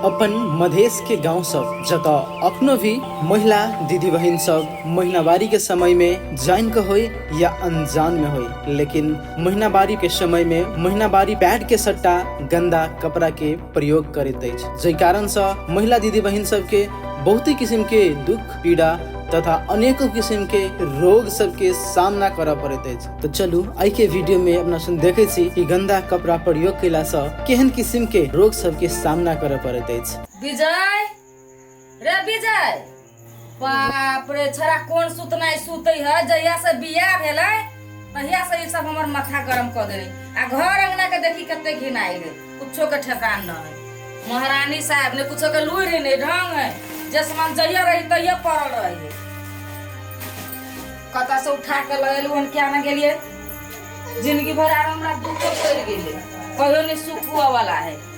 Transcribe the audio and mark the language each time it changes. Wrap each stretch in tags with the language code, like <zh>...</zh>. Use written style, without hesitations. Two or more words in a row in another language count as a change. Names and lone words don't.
<mai>अपन मधेश के गांव सब जगह अखनो भी महिला दीदी बहन सब महीनावारी के समय में जान के होई या अनजान में होई, लेकिन महीनावारी के समय में महीनावारी पैड के सट्टा गंदा कपड़ा के प्रयोग करैत अछि, जै कारण से महिला दीदी बहन सब के बहुत ही किस्म के दुख पीड़ा तथा अनेकों किस्म के रोग सबके सामना करऽ पड़ैत अछि। तो चलू आई के वीडियो में अपना सुन देखे छी कि गंदा कपड़ा प्रयोग कैला से केहन किस्म के रोग सबके सामना करऽ पड़ैत अछि। विजय रे विजय, बाप रे छरा कोन सुतनाई सुतई है, जहिया से बियाह भेलै तहिया से ई सब हमर माथा गरम क देले। आ घर अंगना के देखी कते घिनाई रे, कुछो के ठेकान न है। महारानी साहब ने कुछो के लुरि नहीं ढंग है, जे सामान जइया रही तइया पड़ल रही। कता से उठा के लगेलु हन क्या न गेलिए, जिंदगी भर आर हमरा दुख पड़ गेले, कहियो नहीं सुख हुआ वाला है।</mai>